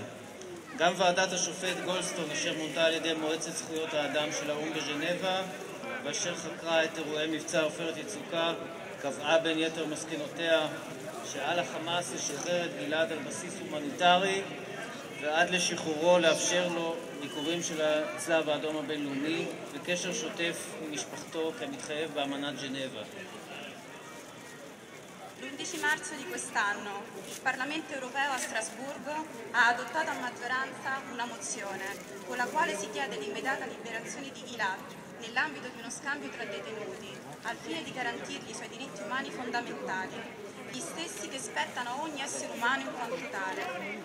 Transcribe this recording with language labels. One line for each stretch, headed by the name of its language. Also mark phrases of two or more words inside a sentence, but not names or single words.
Hebrew: גם ועדת השופט גולדסטון אשר מונתה על ידי מועצת זכויות האדם של האו"ם בז'נבה ואשר חקרה את אירועי מבצע עופרת יצוקה קבעה בין יתר מסקנותיה שעל החמאס לשחרר את גלעד על בסיס הומניטרי ועד לשחרורו לאפשר לו ביקורים של הצלב האדום הבינלאומי וקשר שוטף עם משפחתו כמתחייב באמנת ז'נבה.
Italian: L'11 marzo di quest'anno il Parlamento europeo a Strasburgo ha adottato a maggioranza una mozione con la quale si chiede l'immediata liberazione di Gilad nell'ambito di uno scambio tra detenuti al fine di garantirgli i suoi diritti umani fondamentali, gli stessi che spettano a ogni essere umano in quanto tale.